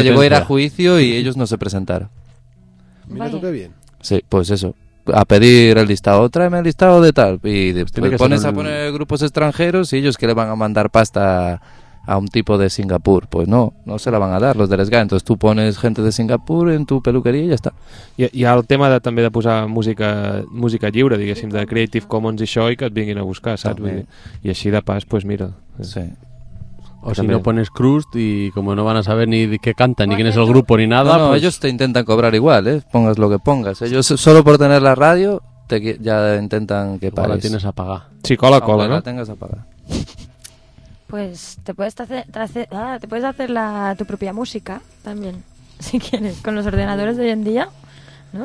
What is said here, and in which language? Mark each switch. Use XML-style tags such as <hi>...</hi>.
<es>Y se llegó a ir a juicio y ellos no se presentaron. Mira tú qué bien. Sí, pues eso. A pedir el listado. Tráeme el listado de tal. Y después pones a poner grupos extranjeros y ellos que le van a mandar pasta... a un tipo de Singapur, pues no se la van a dar los de Les GAE. Entonces tú pones gente de Singapur en tu peluquería</es> <ca>i ja està. I el tema de, també de posar música lliure, diguéssim, de Creative Commons i això, i que et vinguin a buscar, saps? Vull dir, i així de pas, pues mira. Sí.</ca> <es>O si no pones Crust y como no van a saber ni qué cantan, ni quién es el grupo, ni nada... No, pues... ellos te intentan cobrar igual, ¿eh? Pongas lo que pongas. Ellos solo por tener la radio ya intentan que pagues. O la tienes a pagar. Sí, cola, ¿no? La tengas a pagar. Pues te puedes hacer tu propia música también, si quieres, con los ordenadores de hoy en día, ¿no?</es>